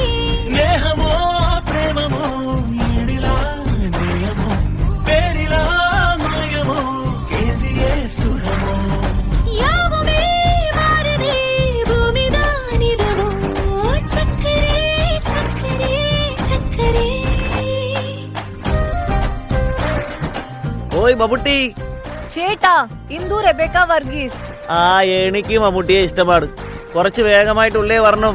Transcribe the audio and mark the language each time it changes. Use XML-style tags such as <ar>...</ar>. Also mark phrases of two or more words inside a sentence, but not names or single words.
<te>స్నేహమో ప్రేమమో ఈడిలా నేయమో పేరిలా మాయమో ఏదియే సుఖమో</te> <ta>யாவுமே மாறுதே பூமிதான் இதுவோ சக்கரே சக்கரே சக்கரே</ta> <ml>ഓയ് മമ്മൂട്ടി. ചേട്ടാ ഇന്ദു റെബേക്ക വർഗീസ്. ആ എനിക്ക് മമ്മൂട്ടിയെ ഇഷ്ടമാണ്. കുറച്ച് വേഗമായിട്ടുള്ളേ വരണം.</ml>